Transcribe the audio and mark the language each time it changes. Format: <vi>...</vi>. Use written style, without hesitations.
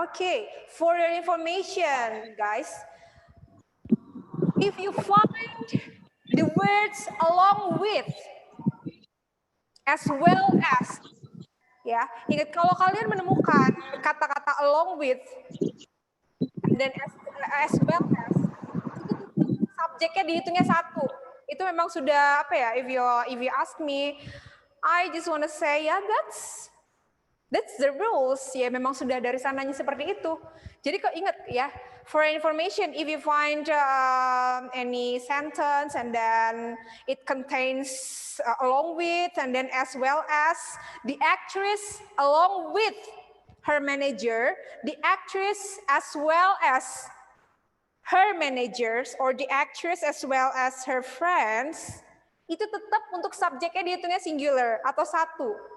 <en>Okay, for your information, guys, if you find the words along with, as well as,</en> <id>ya, ingat kalau kalian menemukan kata-kata</id> <en>along with, and then as well as,</en> <id>subjeknya dihitungnya satu. Itu memang sudah apa ya?</id> <en>If you ask me, I just want to say ya that's the rules.</en> <id>Ya memang sudah dari sananya seperti itu. Jadi kok ingat ya,</id> <en>for information, if you find any sentence and then it contains along with and then as well as, the actress along with her manager, the actress as well as her managers or the actress as well as her friends,</en> <id>itu tetap untuk subjeknya dihitungnya singular atau satu.</id>